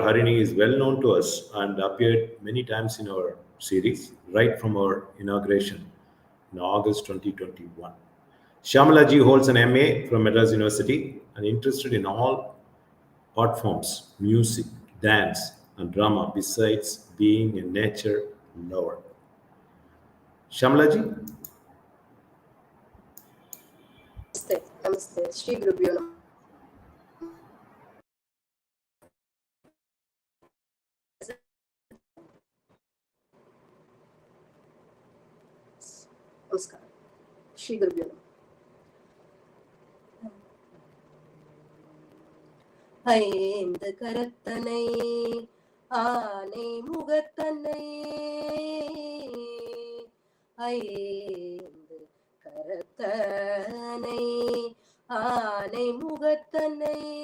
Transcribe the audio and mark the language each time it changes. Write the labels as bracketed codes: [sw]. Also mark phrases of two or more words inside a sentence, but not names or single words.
[en] Harini is well known to us and appeared many times in our series, right from our inauguration in August 2021. Shyamalaji holds an MA from Madras University and interested in all art forms, music, dance, and drama, besides being a nature lover. Shyamalaji? [sa] नमस्ते। नमस्ते। श्री गुरुभ्यो नमः. [hi] Namaskar. [sa] श्री गुरुभ्यो नमः. [ta] ஐந்து கரத்தனை ஆனை முகத்தனை ஐந்து கரத்தனை ஆனை முகத்தனை